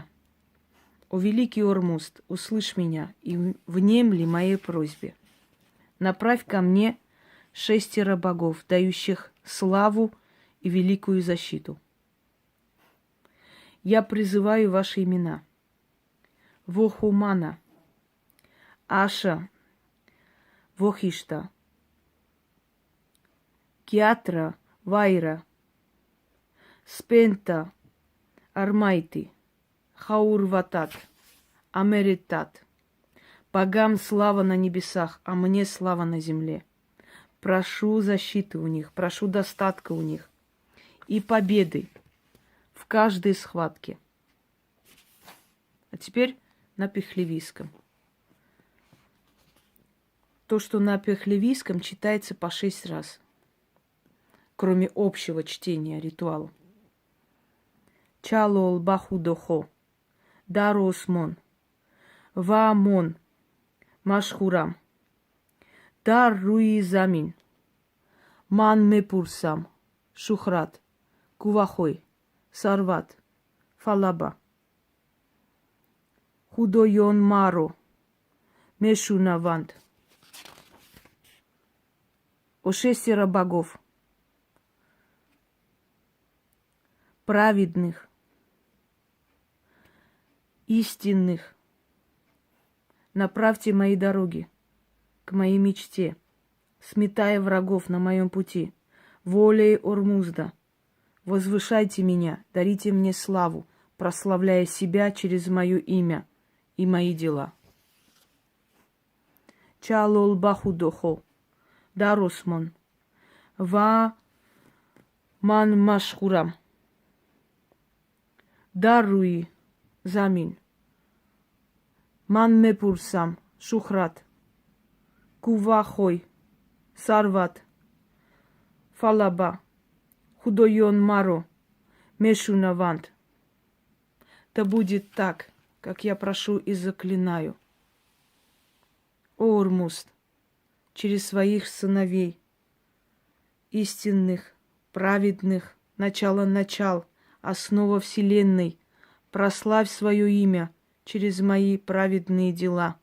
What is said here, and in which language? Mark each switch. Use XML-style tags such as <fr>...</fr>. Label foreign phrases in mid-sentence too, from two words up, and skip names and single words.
<ru>О великий Ормузд, услышь меня и внемли моей просьбе. Направь ко мне 6 богов, дающих славу и великую защиту. Я призываю ваши имена. Вохумана, Аша, Вохишта, Киатра, Вайра, Спента, Армайти, Хаурватат, Америтат. Богам слава на небесах, а мне слава на земле. Прошу защиты у них, прошу достатка у них и победы в каждой схватке. А теперь на пехлевийском. То, что на пехлевийском читается по 6 раз, кроме общего чтения ритуала.</ru> <tg>Чалол бахудохо, даросмон, ваамон, машхурам, дар руи замин, ман мепурсам, шухрат, кувахой, сарват, фалаба, худойон маро, мешунавант.</tg> <ru>О 6 богов, праведных, истинных, направьте мои дороги к моей мечте, сметая врагов на моем пути. Волей Ормузда, возвышайте меня, дарите мне славу, прославляя себя через мое имя и мои дела.</ru> <tg>Чалол бахудохо, даросмон, ва ман машхурам, даруи замин, ман мепурсам, шухрат, кувахой, сарват, фалаба, худойон маро, мешунавант.</tg> <ru>Да будет так, как я прошу и заклинаю. О Ормузд, через своих сыновей, истинных, праведных, начало, основа вселенной, прославь свое имя через мои праведные дела.</ru>